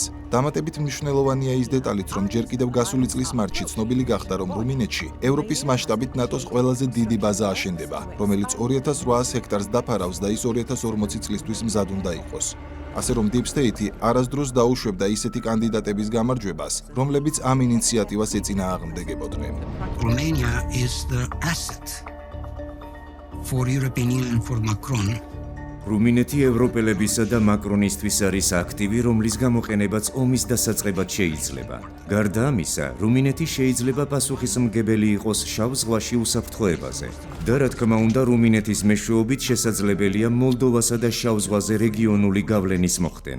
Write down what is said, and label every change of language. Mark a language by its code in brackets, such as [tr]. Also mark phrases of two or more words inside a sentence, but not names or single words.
[ka] დამატებით მნიშვნელოვანია ის დეტალიც, რომ ჯერ კიდევ გასული წლის მარტში ცნობილი გახდა, რომ რუმინეთში ევროპის მასშტაბით ნატოს ყველაზე დიდი ბაზა აშენდება, რომელიც 2800 ჰექტარს დაფარავს და ის 2040 წლისთვის მზად უნდა იყოს. ასე რომ [en] Deep State [ka] არასდროს დაუშვებდა ისეთი კანდიდატების გამარჯვებას, რომლებიც ამ ინიციატივას ეწინააღმდეგებოდნენ. [en] Romania is the asset for European Union for Macron. [ka] რუმინეთი ევროპელებისა და მაკრონისთვის არის აქტივი, რომლის გამოყენებაც ომის დასაწყებად შეიძლება. გარდა ამისა, რუმინეთი შეიძლება პასუხისმგებელი იყოს შავ ზღვაში უსაფრთხოებაზე. და რა თქმა უნდა, რუმინეთის მეშვეობით შესაძლებელია მოლდოვასა და შავ ზღვაზე რეგიონული გავლენის მოხდენა.